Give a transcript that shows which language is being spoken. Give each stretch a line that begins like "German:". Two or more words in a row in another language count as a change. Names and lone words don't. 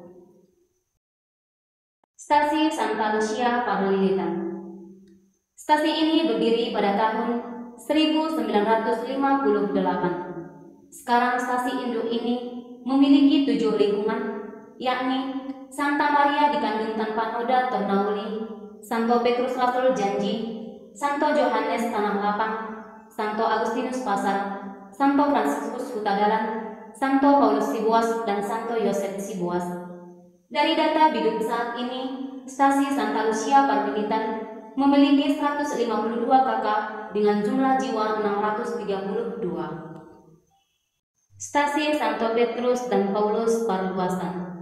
Indonesian: Stasi Santa Lucia Parlilitan. Stasi ini berdiri pada tahun 1958. Sekarang stasi induk ini memiliki 7 lingkungan, yakni Santa Maria di Kandung Tanpa Noda Tornauli, Santo Petrus Rasul Janji, Santo Johannes Tanah Lapang, Santo Agustinus Pasar, Santo Fransiskus Hutadalan, Santo Paulus Sibuas, dan Santo Yosef Sibuas. Dari data bidup saat ini, stasi Santa Lucia Parlilitan memiliki 152 kakak dengan jumlah jiwa 632. Stasi Santo Petrus dan Paulus Parluasan.